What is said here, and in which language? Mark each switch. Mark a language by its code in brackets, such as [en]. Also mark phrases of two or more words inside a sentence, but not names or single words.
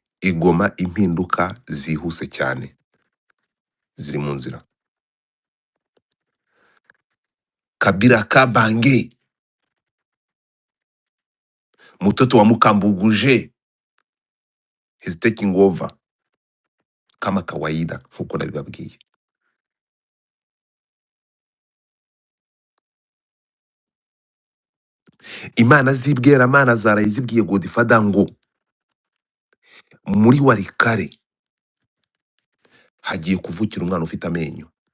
[rw] igoma impinduka zihuse cyane ziri mu nzira. [sw] Kabila Kabange, mtoto wa Mukambuguje, [en] he's taking over [sw] kama kawaida [rw] nkuko nabibabwiye. Imana zibwera mana zaraye zibwiye Godfather ngo muri Warikare hagiye kuvukira umwana ufite amenyo.